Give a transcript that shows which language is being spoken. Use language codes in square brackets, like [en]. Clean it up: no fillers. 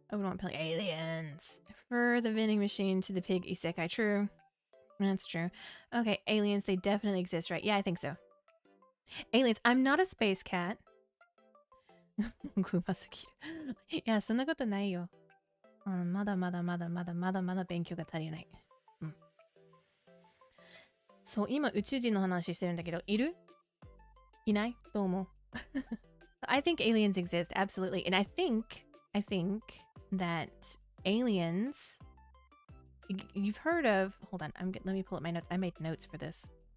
[en] I would want to play aliens. For the vending machine to the pig isekai. True. That's true. Okay, aliens, they definitely exist, right? Yeah, I think so. Aliens, I'm not a space cat. [ja] うますぎる。いや、そんなことないよ。まだ勉強が足りない。そう、今宇宙人の話してるんだけど、いる？いない？どう思う？ [en] I think aliens exist, absolutely. And I think that aliens, you've heard of, hold on, let me pull up my notes. I made notes for this.